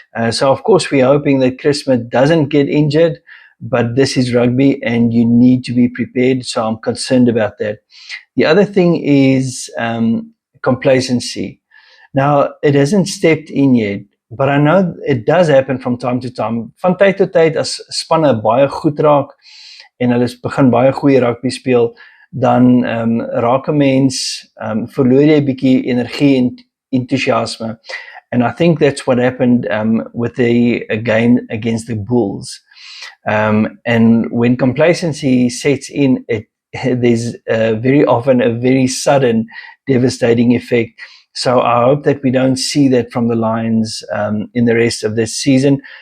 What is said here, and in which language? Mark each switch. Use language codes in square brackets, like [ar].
[en] So, of course, we're hoping that Chris Smith doesn't get injured, but this is rugby and you need to be prepared. So I'm concerned about that. The other thing is complacency. Now, it hasn't stepped in yet, but I know it does happen from time to time. [af] Van tyd tot tyd as spanne baie goed raak en hulle begin baie goeie rugby speel, dan raak 'n mens verloor jy 'n bietjie energie en enthousiasme. [en] And I think that's what happened with the game against the Bulls. And when complacency sets in, there's very often a very sudden, devastating effect. So I hope that we don't see that from the Lions in the rest of this season.